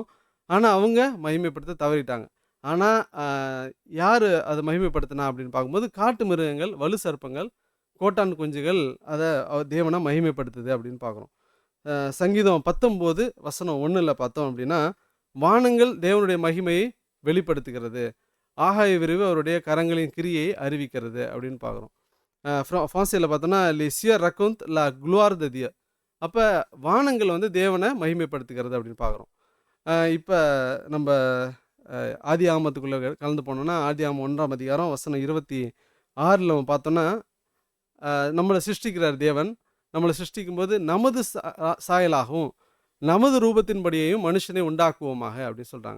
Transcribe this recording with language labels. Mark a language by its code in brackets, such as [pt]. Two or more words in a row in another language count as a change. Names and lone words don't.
[ta] ஆனா அவங்க மகிமைப்படுத்த தவறிட்டாங்க. ஆனா அ யாரு அத மகிமைப்படுத்தினா அப்படின்னு பார்க்கும்போது, காட்டு மிருகங்கள், வலு சர்ப்பங்கள், கோட்டான் குஞ்சுகள் அத தேவன மகிமைப்படுத்துது அப்படின்னு பார்க்குறோம். சங்கீதம் 19 வசனம் 1ல பார்த்தோம் அப்படின்னா, வானங்கள் தேவனுடைய மகிமையை வெளிப்படுத்துகிறது. ஆகாய விரிவு அவருடைய கரங்களின் கிரியை அறிவிக்கிறது அப்படின்னு பார்க்குறோம். ஃப்ரான்ஸில பார்த்தோன்னா, [fr] "Les cieux racontent la gloire de Dieu." [ta] அப்ப வானங்கள் வந்து தேவன மகிமைப்படுத்துகிறது அப்படின்னு பார்க்குறோம். இப்ப நம்ப ஆதியாகமத்துக்குள்ள கலந்து போனோம்னா, ஆதியாகமம் 1ஆம் அதிகாரம் வசனம் 26ல நம்ம பார்த்தோம்னா, நம்மள சிருஷ்டிக்கிறார் தேவன். நம்மள சிருஷ்டிக்கும்போது, "நமது சாயலாகவும், நமது ரூபத்தின்படியேயும் மனுஷனை உண்டாக்குவோமாக" அப்படின்னு சொல்றாங்க.